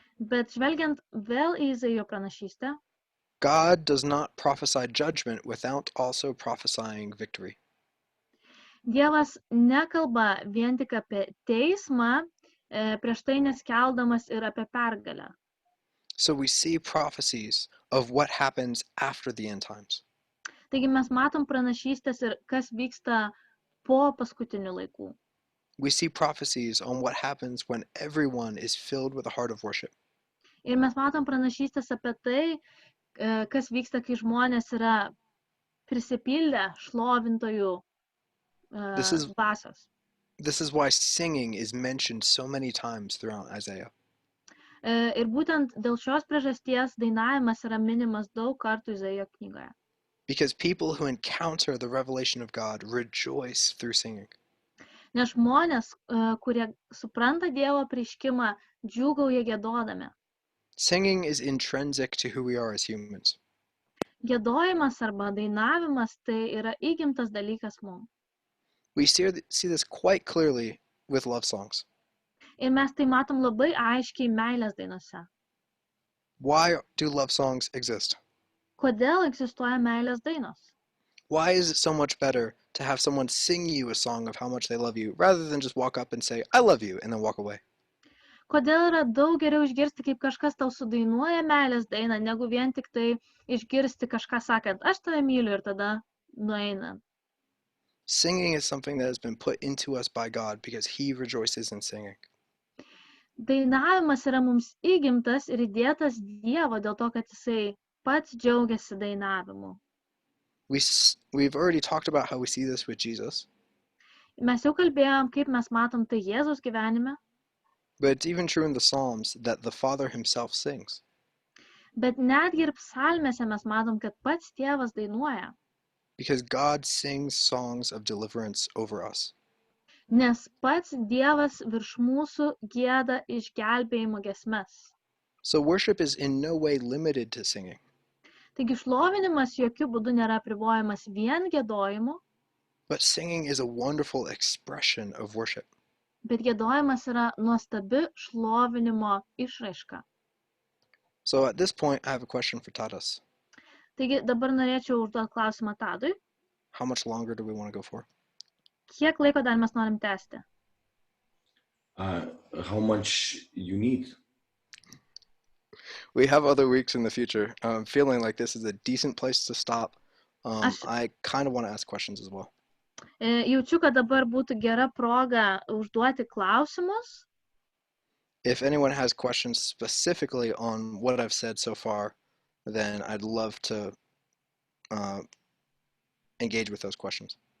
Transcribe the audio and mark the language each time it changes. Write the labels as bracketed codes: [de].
[lt] Bet žvelgiant vėl į Izaijo pranašystę, [en] God does not prophesy judgment without also prophesying victory. [lt] Dievas nekalba vien tik apie teismą, prieš tai neskeldamas ir apie pergalę. [en] So we see prophecies of what happens after the end times. [lt] Taigi mes matom pranašystės ir kas vyksta po paskutinių laikų. [en] We see prophecies on what happens when everyone is filled with a heart of worship. [lt] Ir mes matom pranašystės apie tai, kas vyksta, kai žmonės yra prisipildę šlovintojų dvasios. [en] This is why singing is mentioned so many times throughout Isaiah. [lt] Ir būtent dėl šios priežasties dainavimas yra minimas daug kartų Izaijo knygoje. [en] Because people who encounter the revelation of God rejoice through singing. [lt] Nes žmonės, kurie supranta Dievo apreiškimą, džiūgauja giedodami. [en] Singing is intrinsic to who we are as humans. [lt] Giedojimas arba dainavimas tai yra įgimtas dalykas mums. [en] We see this quite clearly with love songs. [lt] Ir mes tai matom labai aiškiai meilės dainose. [en] Why do love songs exist? [lt] Kodėl egzistuoja meilės dainos? [en] Why is it so much better to have someone sing you a song of how much they love you rather than just walk up and say, I love you, and then walk away? [lt] Kodėl yra daug geriau išgirsti, kaip kažkas tau sudainuoja meilės dainą, negu vien tik tai išgirsti kažką sakant, aš tave myliu ir tada nueina. [en] Singing is something that has been put into us by God because He rejoices in singing. [lt] Dainavimas yra mums įgimtas ir įdėtas Dievo dėl to, kad jisai pats džiaugiasi dainavimu. [en] We've already talked about how we see this with Jesus, [lt] Mes jau kalbėjom, kaip mes matom tai Jėzaus gyvenime, [en] but it's even true in the Psalms that the Father Himself sings. [lt] bet netgi ir psalmėse mes matom, kad pats Tėvas dainuoja, [en] Because God sings songs of deliverance over us. [lt] nes pats Dievas virš mūsų gieda išgelbėjimo giesmes. [en] So worship is in no way limited to singing. [lt] Taigi šlovinimas jokių būdų nėra apribojamas vien giedojimu, [en] But singing is a wonderful expression of worship. [lt] bet giedojimas yra nuostabi šlovinimo išraiška. [en] So at this point, I have a question for Tadas. [lt] Taigi dabar norėčiau užduoti klausimą Tadui. [en] How much longer do we want to go for? [lt] Kiek laiko dar mes norim tęsti? [en] How much you need? We have other weeks in the future. I'm feeling like this is a decent place to stop. [lt] Aš- [en] I kind of want to ask questions as well. [lt] Jaučiu, kad dabar būtų gera proga užduoti klausimus. [en] If anyone has questions specifically on what I've said so far, then I'd love to engage with those questions.